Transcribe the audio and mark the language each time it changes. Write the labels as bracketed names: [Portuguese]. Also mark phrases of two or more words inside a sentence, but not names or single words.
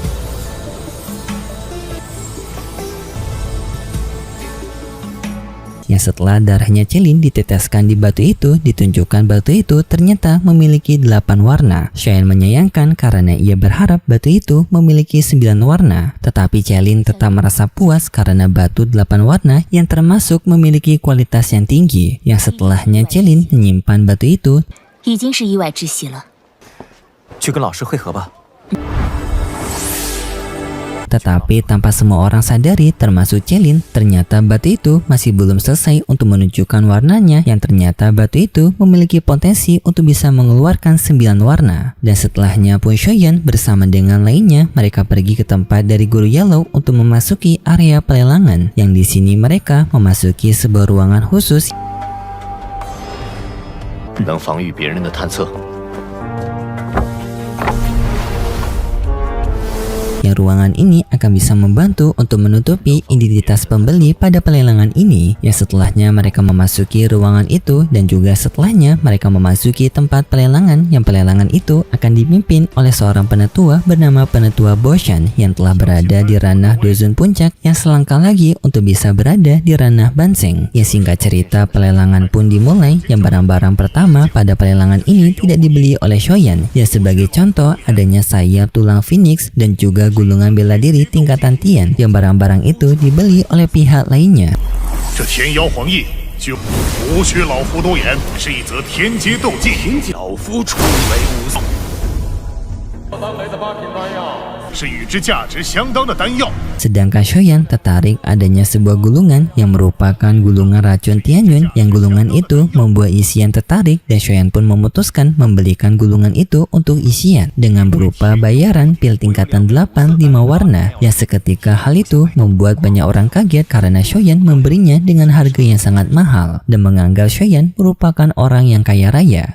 [Indonesian] Yang setelah darahnya Celin diteteskan di batu itu, ditunjukkan batu itu ternyata memiliki 8 warna. Xiaoyan menyayangkan karena ia berharap batu itu memiliki 9 warna. Tetapi Celin tetap merasa puas karena batu 8 warna yang termasuk memiliki kualitas yang tinggi. Yang setelahnya Celin menyimpan batu itu. [Chinese] 已经是意外之喜了。去跟老师会合吧。 [Indonesian] Tetapi tanpa semua orang sadari termasuk Celin, ternyata batu itu masih belum selesai untuk menunjukkan warnanya, yang ternyata batu itu memiliki potensi untuk bisa mengeluarkan 9 warna. Dan setelahnya pun Shoyan bersama dengan lainnya mereka pergi ke tempat dari Guru Yellow untuk memasuki area pelelangan, yang di sini mereka memasuki sebuah ruangan khusus [Chinese] 能防御别人的探测。 [Indonesian] yang ruangan ini akan bisa membantu untuk menutupi identitas pembeli pada pelelangan ini. Yang setelahnya mereka memasuki ruangan itu, dan juga setelahnya mereka memasuki tempat pelelangan, yang pelelangan itu akan dipimpin oleh seorang penetua bernama Penetua Boshan yang telah berada di ranah Dozun Puncak, yang selangkah lagi untuk bisa berada di ranah Banseng. Ya, singkat cerita pelelangan pun dimulai, yang barang-barang pertama pada pelelangan ini tidak dibeli oleh Shoyan. Ya, sebagai contoh adanya sayap tulang phoenix dan juga gulungan bela diri tingkatan Tian, yang barang-barang itu dibeli oleh pihak lainnya. [Chinese] 这天妖黄翼就无需老夫多言，是一则天阶斗技。老夫初以为无是与之价值相当的丹药。 [Indonesian] Sedangkan Shoyan tertarik adanya sebuah gulungan yang merupakan gulungan racun Tianyun, yang gulungan itu membuat Isian tertarik, dan Shoyan pun memutuskan membelikan gulungan itu untuk Isian dengan berupa bayaran pil tingkatan 8 5 warna. Yang seketika hal itu membuat banyak orang kaget karena Shoyan memberinya dengan harga yang sangat mahal dan menganggap Shoyan merupakan orang yang kaya raya.